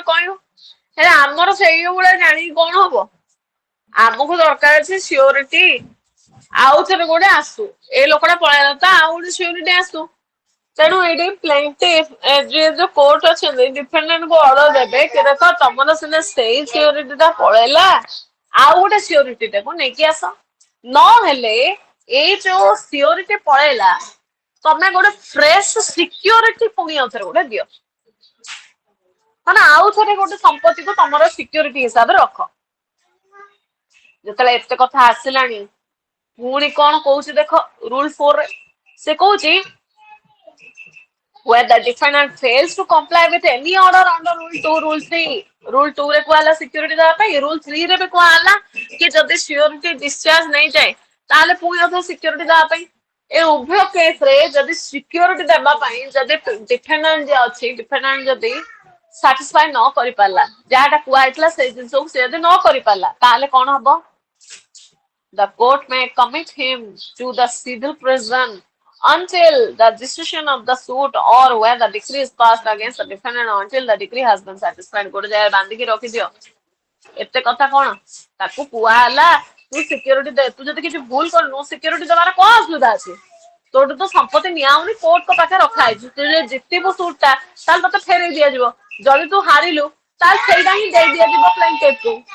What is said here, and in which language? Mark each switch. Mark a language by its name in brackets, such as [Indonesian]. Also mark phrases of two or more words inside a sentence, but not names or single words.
[Odia] କହିବ ହେଲେ ଆମର ସେଇ ଭଳିଆ ଜାଣିକି କଣ ହବ ଆମକୁ ଦରକାର ଅଛି ସିଓରିଟି ଆଉ ଥରେ ଗୋଟେ ଆସୁ ଏ ଲୋକଟା ପଳେଇଲା ତ ଆଉ ଗୋଟେ ସିଓରିଟି ଆସୁ ତେଣୁ ଏଇଠି ପ୍ଲେଣ୍ଟିଫ ଯୋଉ କୋର୍ଟ ଅଛନ୍ତି ଡିଫେଣ୍ଡାଣ୍ଟକୁ ଅର୍ଡର ଦେବେ କି ଦେଖ ତମର ସିନା ସେଇ ସିଓରିଟିଟା ପଳେଇଲା ଆଉ ଗୋଟେ ସିଓରିଟିଟାକୁ ନେଇକି ଆସ ନହେଲେ ଏଇ ଯୋଉ ସିଓରିଟି ପଳେଇଲା ତମେ ଗୋଟେ [English] fresh security [Odia] ପୁଣି ଆଉ ଥରେ ଗୋଟେ ଦିଅ ମାନେ ଆଉ ଥରେ ଗୋଟେ ସମ୍ପତ୍ତିକୁ ତମର ସିକ୍ୟୁରିଟି ହିସାବରେ ରଖ ଯେତେବେଳେ ଏତେ କଥା ଆସିଲାଣି ପୁଣି କଣ କହୁଛି ଦେଖ ରୁଲ 4 ରେ ସେ କହୁଛି [English] where the defendant fails to comply with any order under rule 2 rule 3 rule 2 [Odia] ରେ କୁହା ହେଲା ସିକ୍ୟୁରିଟି ଦେବା ପାଇଁ rule 3 ରେ ବି କୁହା ହେଲା କି ଯଦି ସିକ୍ୟୁରିଟି ଡିସଚାର୍ଜ ନେଇଯାଏ ତାହେଲେ ପୁଣି ଆଉ ସିକ୍ୟୁରିଟି ଦେବା ପାଇଁ ଏ ଉଭୟ କେସ ରେ ଯଦି ସିକ୍ୟୁରିଟି ଦେବା ପାଇଁ ଯଦି ଡିଫେଣ୍ଡାଣ୍ଟ ଯିଏ ଅଛି ଡିଫେଣ୍ଡାଣ୍ଟ ଯଦି ସାଟିସ୍ଫାଇ ନ କରିପାରିଲା ଯାହାଟା କୁହା ହେଇଥିଲା ସେଇ ଜିନିଷକୁ ସେ ଯଦି ନ କରିପାରିଲା ତାହେଲେ କଣ ହବ [English] The court may commit him to the civil prison until the decision of the suit or where the decree is passed against the defendant until the decree has been satisfied. [Odia] ଗୋଟେ ଜାଗାରେ ବାନ୍ଧିକି ରଖିଦିଅ ଏତେ କଥା କଣ ତାକୁ କୁହା ହେଲା ତୁ ସିକ୍ୟୁରିଟି ଦେ ତୁ ଯଦି କିଛି ଭୁଲ କରିନୁ ସିକ୍ୟୁରିଟି ଦେବାର କଣ ଅସୁବିଧା ଅଛି ତୋଠୁ ତ ସମ୍ପତ୍ତି ନିଆହଉନି କୋର୍ଟଙ୍କ ପାଖରେ ରଖା ହେଇଛି ତୁ ଯଦି ଜିତିବୁ ସୁଟଟା ତାହେଲେ ତତେ ଫେରେଇ ଦିଆଯିବ ଯଦି ତୁ ହାରିଲୁ ତାହେଲେ ସେଇଟା ହିଁ ଦେଇ ଦିଆଯିବ ପ୍ଲେଣ୍ଟିଫକୁ